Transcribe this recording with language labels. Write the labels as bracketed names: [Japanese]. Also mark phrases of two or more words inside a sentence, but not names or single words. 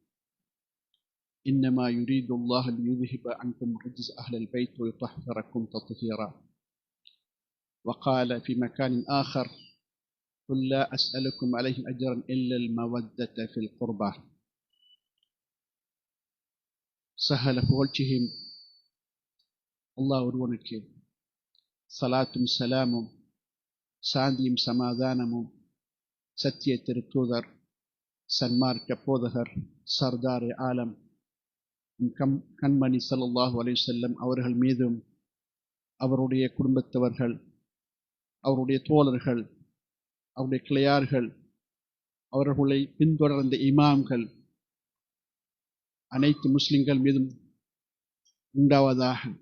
[Arabic] إنما يريد الله ليذهب عنكم رجس أهل البيت ويطهركم تطهيرا. وقال في مكان آخر: قل لا أسألكم عليه أجرا إلا المودة في القربى. [Tamil] سهل புகழ்ச்சியும் அல்லாஹ் ஒருவனுக்கு சலாத்தும் சலாமும் சாந்தியும் சமாதானமும் சத்திய திருத்தூதர் சன்மார்க்க போதகர் சர்தார் ஆலம் கண்மணி [Arabic] صلى الله عليه وسلم [Tamil] அவர்கள் மீதும் அவருடைய குடும்பத்தவர்கள், அவருடைய தோழர்கள், அவருடைய கிளையார்கள், அவர்களை பின்தொடர்ந்த இமாம்கள் அனைத்து முஸ்லிம்கள் மீதும் உண்டாவதாக.